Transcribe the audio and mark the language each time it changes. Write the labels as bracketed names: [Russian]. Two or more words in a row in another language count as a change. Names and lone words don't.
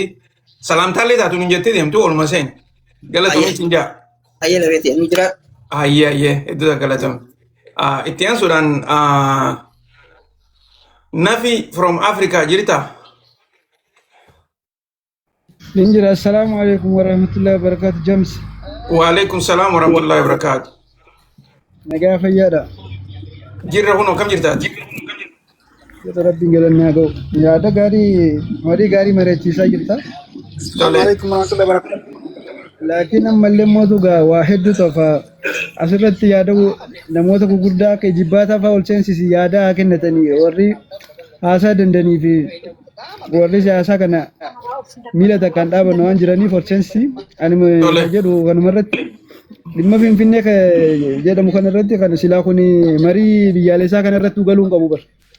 [Oromo] Salaamtaallee taatu nun jettee deemtu olma seeni. Galatoomi siin jaa. Ayyee lareeti nu jiraadhu. Ayyee hedduu takka galatoomi. Itti aansuudhaan nafi [English] from Africa [Oromo] jirta. Ninjira, [Arabic] السلام عليكم ورحمة الله وبركاته. James. وعليكم السلام ورحمة الله وبركاته. [Oromo] Nagaa fayyaadha. Jirra kunoo kam jirtaati? Jota rabbiin galannaa ga'u. Yaada gaarii marii gaarii mari'achiisaa jirta. Tole. Laakiin ammallee mootu gaa waa hedduu tofa asirratti yaada namoota gurguddaa akka jibbaataa fa'aa ol seensisi yaada haa kennatanii warri haasaa dandanii fi warri siyaasaa kana miila takkaan dhaabannu waan jiraniif ol seensisi ani jedhu kanumarratti dhimma Finfinnee jedhamu kanarratti kan silaa kun marii biyyaalessaa kanarratti galuun qabu bar.